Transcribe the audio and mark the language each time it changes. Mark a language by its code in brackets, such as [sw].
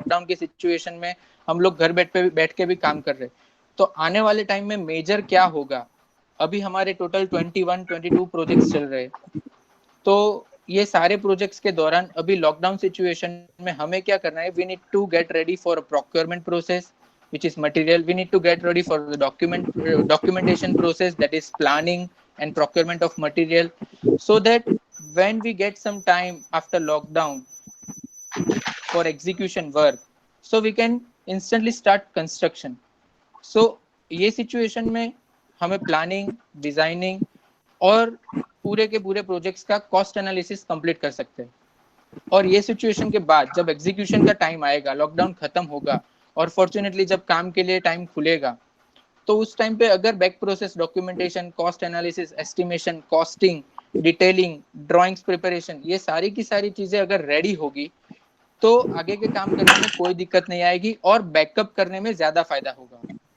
[hi] Lockdown की situation में हम लोग घर बैठ के भी काम कर रहे हैं. तो आने वाले टाइम में मेजर क्या होगा, अभी हमारे टोटल 21-22 प्रोजेक्ट्स चल रहे हैं. तो ये सारे प्रोजेक्ट्स के दौरान अभी लॉकडाउन सिचुएशन में हमें क्या करना है, [en] We need to get ready for procurement process, which is material. We need to get ready for the documentation process, that is planning and procurement of material, so that when we get some time after lockdown for execution work, so we can instantly start construction. [hi] So ये situation में हमें planning, designing और पूरे के पूरे projects का cost analysis complete कर सकते हैं. और ये सिचुएशन के बाद जब एग्जीक्यूशन का टाइम आएगा, लॉकडाउन खत्म होगा, और फॉर्चुनेटली जब काम के लिए टाइम खुलेगा, तो उस टाइम पे अगर back process, documentation, cost analysis, estimation, costing, detailing, drawings preparation, ये सारी की सारी चीजें अगर रेडी होगी, तो आगे के काम करने में कोई दिक्कत नहीं आएगी और बैकअप करने में ज्यादा फायदा होगा.